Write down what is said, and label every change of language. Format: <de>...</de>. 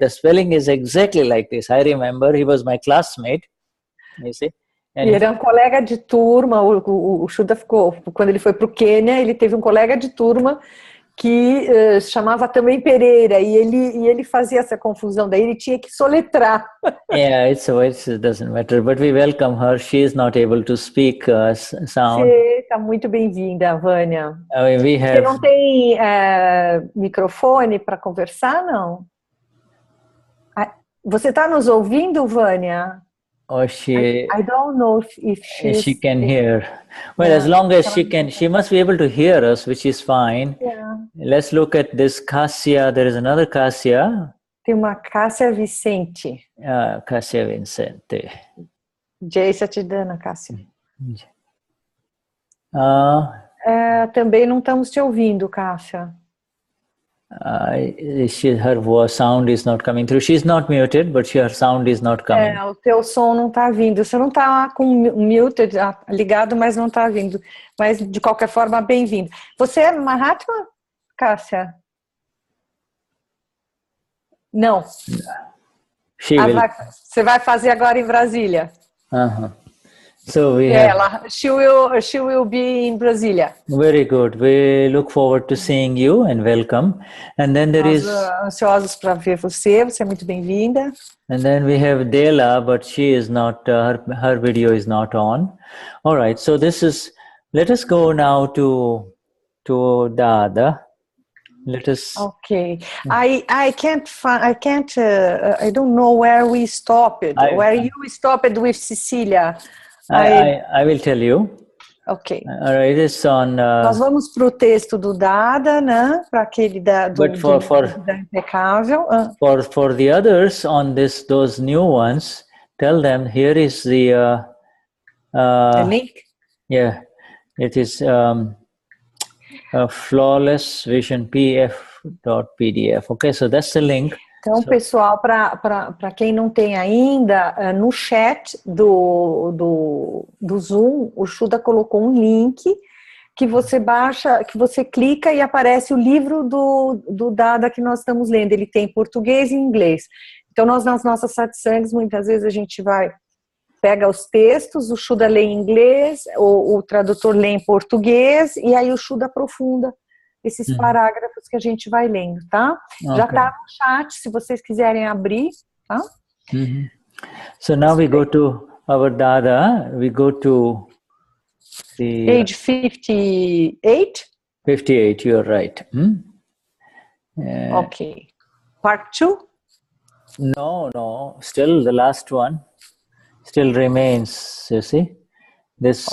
<en>The spelling is exactly like this. I remember he was my classmate, you see.</en> <pt>E ele é um colega de turma. O Shuddha ficou, quando ele foi para o Quênia, ele teve um colega de turma que chamava também Pereira, e ele fazia essa confusão, daí ele tinha que soletrar.</pt> <en>Yeah, it doesn't matter, but we welcome her. She is not able to speak sound.</en> <pt>Você está muito bem-vinda, Vânia. Você não tem microfone para conversar, não? Você está nos ouvindo, Vânia?</pt> <en>I don't know if she can hear. Well, as long as she must be able to hear us, which is fine. Yeah. Let's look at this Cassia. There is another Cassia.</en> <pt>Tem uma Cássia Vicente. Cassia Vicente. Jai Sachidanand, Cássia. Uh, Também não estamos te ouvindo, Cássia.</pt> <en>Her sound is not coming through. She's not muted, but her sound is not coming.</en> <pt>O teu som não está vindo. Você não está com o mute ligado, mas não está vindo. Mas, de qualquer forma, bem-vindo. Você é Mahatma, Cássia? Não. Você vai fazer agora em Brasília.</pt> <en>So she will be in Brasília. Very good. We look forward to seeing you and welcome. And then there</en> <pt>Nós ansiosos para ver você. Você é muito bem-vinda.</pt> <en>And then we have Dela, but she is not. Her video is not on. All right. So let us go now to Dada. Let us. Okay. I can't find. I don't know where we stopped. Where you stopped with Cecília. I will tell you. Ok. All right, it's on.</en> <pt>Nós vamos para o texto do Dada, né? Para aquele da impecável.</pt> <en>For the others on those new ones, tell them here is the link. Yeah, it is flawless vision pf.pdf. Okay, so that's the link.</en> <pt>Então, pessoal, para quem não tem ainda, no chat do Zoom, o Shuddha colocou um link que você baixa, que você clica e aparece o livro do Dada que nós estamos lendo. Ele tem português e inglês. Então, nós nas nossas satsangs, muitas vezes a gente pega os textos, o Shuddha lê em inglês, o tradutor lê em português, e aí o Shuddha aprofunda esses parágrafos que a gente vai lendo, tá? Okay. Já está no chat, se vocês quiserem abrir, tá?</pt> <en>So now we go to our Dada, we go to the... Page 58? 58, you're right. Okay. Part 2? No, still the last one. Still remains, you see? This.</en>